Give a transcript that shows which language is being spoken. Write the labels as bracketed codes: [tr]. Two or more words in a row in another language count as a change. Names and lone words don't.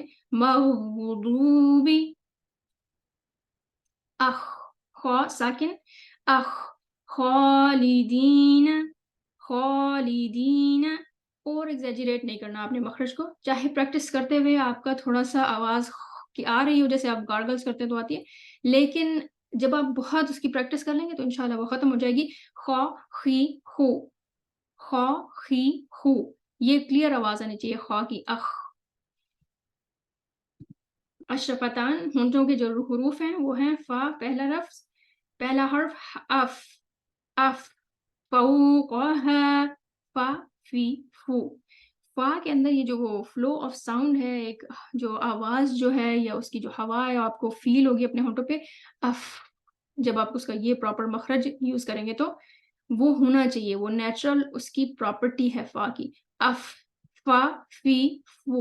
[ur] مغضوبی, اخ, خوا ساکن, اخ, خالدین, خالدین, اور ایگزیجریٹ نہیں کرنا آپ نے مخرج کو, چاہے پریکٹس کرتے ہوئے آپ کا تھوڑا سا آواز کی آ رہی ہو, جیسے آپ گارگلز کرتے ہیں تو آتی ہے, لیکن جب آپ بہت اس کی پریکٹس کر لیں گے تو انشاءاللہ وہ ختم ہو جائے گی. خا خی خو, خا خی خو, یہ کلیئر آواز آنی چاہیے خا کی. اخ. اشرفتان, ہونٹوں کے جو حروف ہیں وہ ہیں فا پہلا لفظ, پہلا حرف اف, اف, فوقها, فا فی فو. فا کے اندر یہ جو وہ [en] flow of sound [ur] ہے, ایک جو آواز جو ہے یا اس کی جو ہوا ہے آپ کو فیل ہوگی اپنے ہونٹوں پہ, اف. جب آپ اس کا یہ پراپر مخرج یوز کریں گے تو وہ ہونا چاہیے, وہ نیچرل اس کی پراپرٹی ہے فا کی. اف, فا فی فو.